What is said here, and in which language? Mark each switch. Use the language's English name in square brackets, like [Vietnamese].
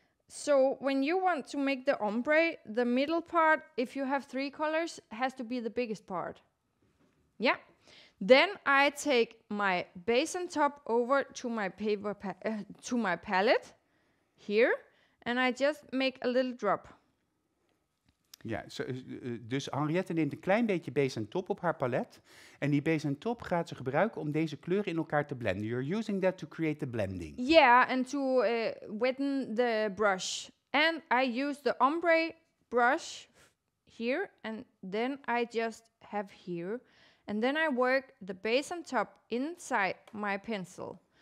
[English] So when you want to make the ombre, the middle part, if you have 3 colors, has to be the biggest part. Yeah. Then I take my base and top over to my paper to my palette here, and I just make a little drop. [Dutch] Ja, dus Henriette neemt een klein beetje base en top op haar palet. En die base en top gaat ze gebruiken om deze kleuren in elkaar te blenden. [English] You're using that to create the blending. Yeah, and to weten the brush. And I use the ombre brush here, and then I just have here. And then I work the base and top inside my pencil.